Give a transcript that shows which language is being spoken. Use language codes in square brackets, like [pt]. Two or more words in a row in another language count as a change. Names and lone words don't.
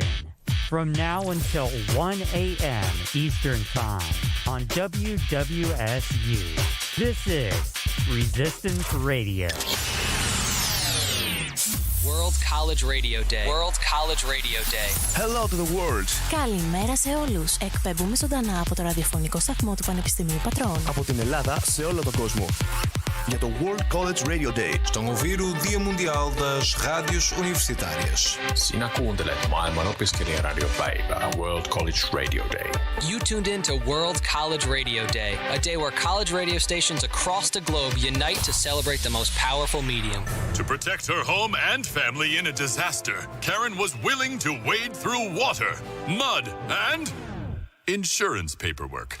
[en] From now until 1 a.m. Eastern Time on WWSU. This is Resistance Radio. World College Radio Day. World College Radio Day. Hello to the world. [el] Καλημέρα σε όλους. Εκπέμπουμε ζωντανά από το ραδιοφωνικό σταθμό του Πανεπιστημίου Πατρών. Από την Ελλάδα σε όλο τον κόσμο. Για το World College Radio Day. [pt] Στον Oviru Dia Mundial das Rádios Universitárias. [fi] Sinä kuuntelet maailman opiskelijaradiopäivää World College Radio Day. [en] You tuned in to World College Radio Day, a day where college radio stations across the globe unite to celebrate the most powerful medium. To protect her home and family in a disaster, Karen was willing to wade through water, mud, and insurance paperwork.